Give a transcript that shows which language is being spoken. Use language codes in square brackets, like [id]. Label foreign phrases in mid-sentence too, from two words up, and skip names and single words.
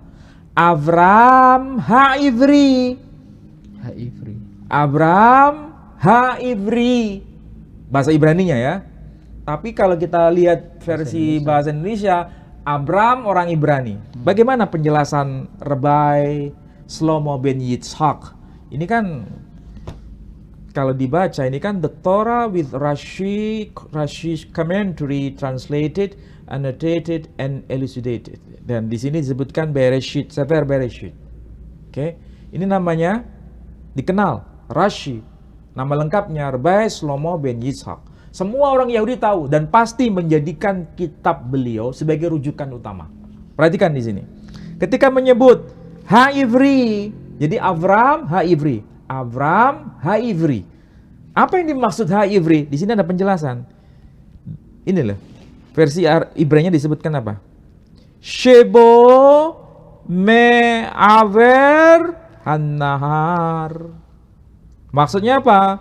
[he] אברם העברי. אברם העברי. [id] Bahasa Ibraninya ya. Tapi kalau kita lihat versi bahasa Indonesia, Abram orang Ibrani. Bagaimana penjelasan Rabbi Shlomo ben Yitzhak? Ini kan kalau dibaca ini kan the Torah with Rashi's commentary translated, annotated, and elucidated. Dan di sini disebutkan Bereshit, Sefer Bereshit. Oke, ini namanya dikenal Rashi. Nama lengkapnya Rabbi Shlomo ben Yitzhak. Semua orang Yahudi tahu dan pasti menjadikan kitab beliau sebagai rujukan utama. Perhatikan di sini. Ketika menyebut ha-ivri, jadi [he] אברם העברי. אברם העברי. [id] Apa yang dimaksud ha-ivri? Di sini ada penjelasan. Ini loh. Versi Ibraninya disebutkan apa? [he] שבא מעבר הנהר. [id] Maksudnya apa?